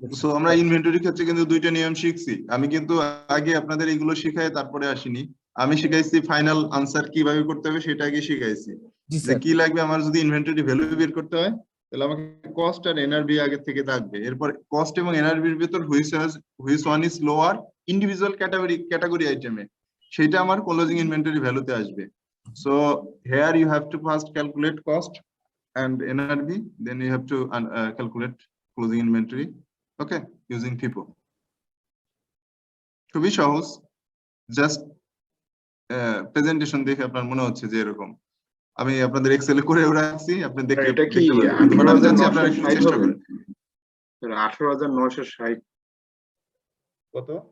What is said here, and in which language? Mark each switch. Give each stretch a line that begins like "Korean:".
Bangla: So আমরা inventory ক্ষেত্রে কিন্তু দুইটা নিয়ম শিখছি। আমি কিন্তু আগে আপনাদের এগুলো শিখাই তারপরে আসিনি, আমি শিখাইছি ফাইনাল আনসার কিভাবে করতে হবে সেটা আগে শিখাইছি। যে কি লাগবে আমার যদি ইনভেন্টরি ভ্যালু বের করতে হয়, তাহলে আমাকে কস্ট আর এনআরবি আগে থেকে থাকবে। এরপর কস্ট এবং এনআরবির ভিতর which one is lower individual category আইটেমে, সেটা আমার ক্লোজিং ইনভেন্টরি ভ্যালুতে আসবে।
English: So here you have to first calculate cost and NRV, then you have to calculate closing inventory, okay, using FIFO.
Bangla: খুবই সহজ, জাস্ট প্রেজেন্টেশন দেখে আপনার মনে হচ্ছে যে এরকম আমি আপনাদের এক্সেলে করে রাখছি, আপনি দেখে এটা কি আপনারা একটু চেষ্টা করেন। 18,960 কত?